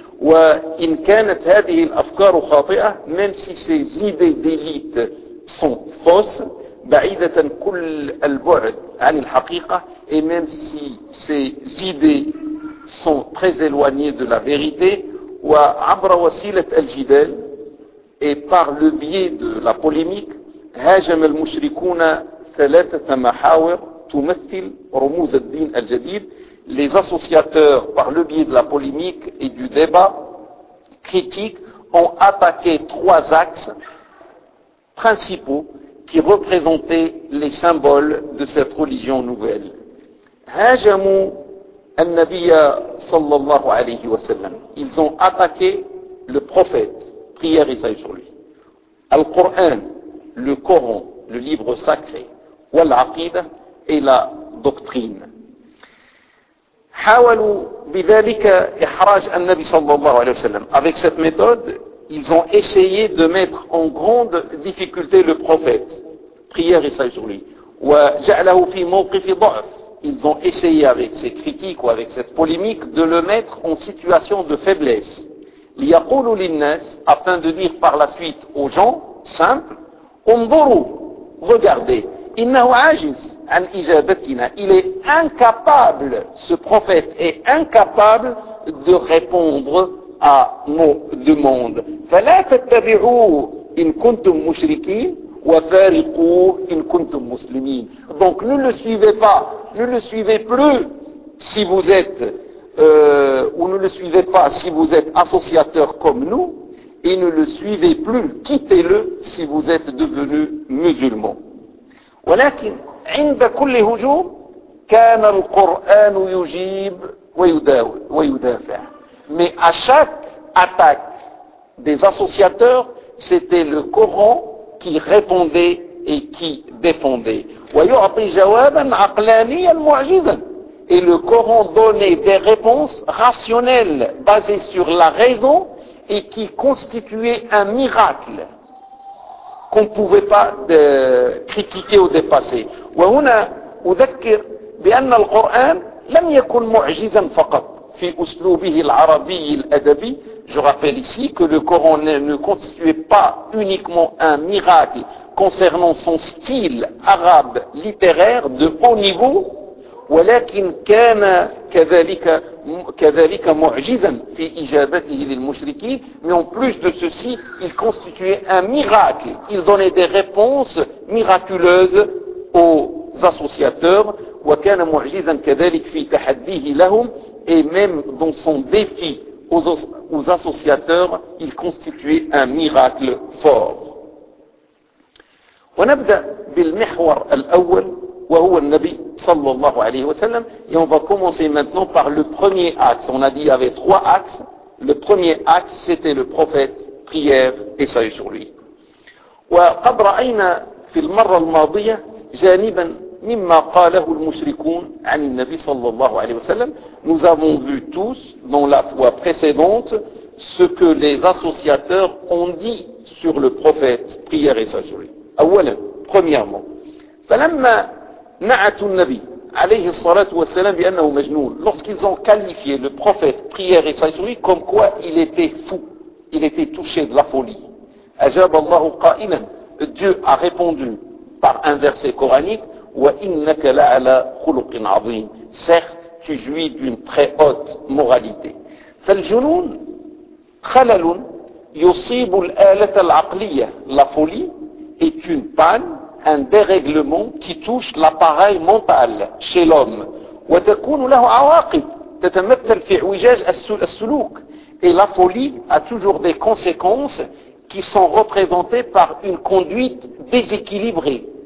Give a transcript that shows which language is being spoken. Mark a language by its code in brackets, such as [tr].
[ar] وإن كانت هذه الأفكار خاطئة, [fr] même si ces idées d'élite sont fausses, [ar] بعيدة كل البعد عن الحقيقة, [fr] et même si ces idées sont très éloignées de la vérité, [ar] وعبر وسيلة الجدال, [fr] et par le biais de la polémique, [ar] هاجم المشركون ثلاثة محاور تمثل رموز الدين الجديد. [fr] Les associateurs, par le biais de la polémique et du débat critique, ont attaqué trois axes principaux qui représentaient les symboles de cette religion nouvelle. [ar] هاجموا النبي صلى الله عليه وسلم. [fr] Ils ont attaqué le prophète, prière et salut sur lui. Al-Qur'an, le Coran, le livre sacré, wal-aqida et la doctrine. [ar] حاولوا بذلك إحراج النبي صلى الله عليه وسلم. [fr] Avec cette méthode, ils ont essayé de mettre en grande difficulté le prophète. Prière et salut sur lui. [ar] وجعله في موقف ضعف. [fr] Ils ont essayé avec ces critiques ou avec cette polémique de le mettre en situation de faiblesse. [ar] ليقول للناس, [fr] afin de dire par la suite aux gens simples, [ar] انظروا, [fr] regardez, [ar] إنه عاجز عن إجابتنا. [fr] Il est incapable, ce prophète est incapable de répondre à nos demandes. [ar] فلا تتبعوه إن كنتم مشركين وفارقوه إن كنتم مسلمين. [fr] Donc ne le suivez pas, ne le suivez plus si vous êtes ou ne le suivez pas si vous êtes associateurs comme nous, et ne le suivez plus, quittez-le si vous êtes devenu musulman. [ar] ولكن عند كل هجوم كان القرآن يجيب ويدافع. [fr] Mais à chaque attaque des associateurs, c'était le Coran qui répondait et qui défendait. [ar] ويعطي جوابا عقلانيا معجزا. [fr] Et le Coran donnait des réponses rationnelles basées sur la raison et qui constituaient un miracle qu'on ne pouvait pas critiquer ou dépasser. [ar] وهنا أذكر بأن القرآن لم يكن معجزا فقط في أسلوبه العربي الأدبي. [fr] Je rappelle ici que le Coran ne constituait pas uniquement un miracle concernant son style arabe littéraire de haut niveau, [ar] ولكن كان كذلك معجزا في إجابته للمشركين. [fr] Mais en plus de ceci, il constituait un miracle. Il donnait des réponses miraculeuses aux associateurs. [ar] وكان معجزا كذلك في تحديه لهم. [fr] Et même dans son défi aux associateurs, il constituait un miracle fort. [ar] ونبدأ بالمحور الأول وهو النبي صلى الله عليه وسلم. [fr] Et on va commencer maintenant par le premier axe. On a dit qu'il y avait trois axes. Le premier axe, c'était le prophète, prière et salut sur lui. [ar] وقد رأينا في المرة الماضية جانبا مما قاله المشركون عن النبي صلى الله عليه وسلم. [fr] Nous avons vu tous, dans la fois précédente, ce que les associateurs ont dit sur le prophète, prière et salut sur lui. [ar] أولا, [fr] premièrement, [ar] فلما نعت النبي عليه الصلاة والسلام بأنه مجنون. [fr] Lorsqu'ils ont qualifié le prophète, prière et salut sur lui, comme quoi il était fou, il était touché de la folie. [ar] أجاب الله قائلا. [fr] Dieu a répondu par un verset coranique. [ar] وَإِنَّكَ لَعَلَى خُلُقٍ عَظِيمٍ. [fr] Certes, tu jouis d'une très haute moralité. [ar] فالجنون خلل يصيب الآلة العقلية. [fr] La folie est une panne, un dérèglement qui touche l'appareil mental chez l'homme. [ar] وَتَكُونُ لَهُ عَوَاقِبْ تَتَمَتَّلْ فِي عُوِجَاجَ السُّلُوكِ. [fr] Et la folie a toujours des conséquences qui sont représentées par une conduite déséquilibrée.